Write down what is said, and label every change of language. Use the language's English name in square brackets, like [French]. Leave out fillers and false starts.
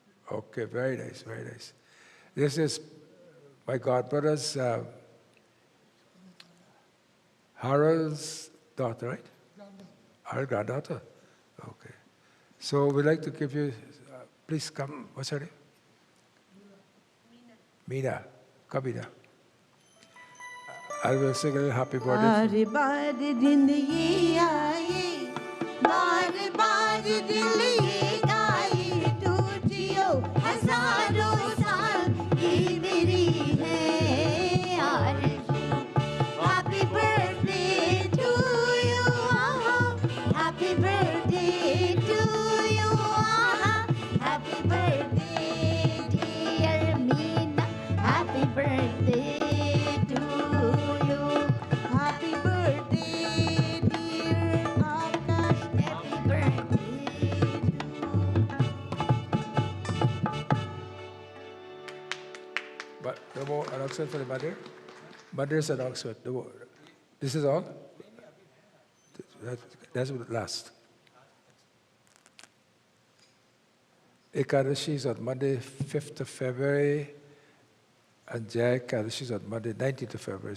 [English] Okay, very nice, very nice. This is my godbrother's Harold's daughter, right? Our granddaughter? Okay. So we'd like to give you, please come, what's her name? Meena. Come, Meena. I will sing a little happy birthday. [Hindi] बार बार दिन ये आए बार बार दिल ये गाए टूटियो हजारों साल ये मेरी है आरज़ू [English] Happy birthday to you happy birthday to you happy birthday dear Meena happy birthday to you happy birthday dear Akash happy birthday But no more announcement for the mother. Mother's announcement. No more. This is all? That's the last. Ekadashi is on Monday, 5th of February, and Jai Ekadashi is on Monday, 19th of February.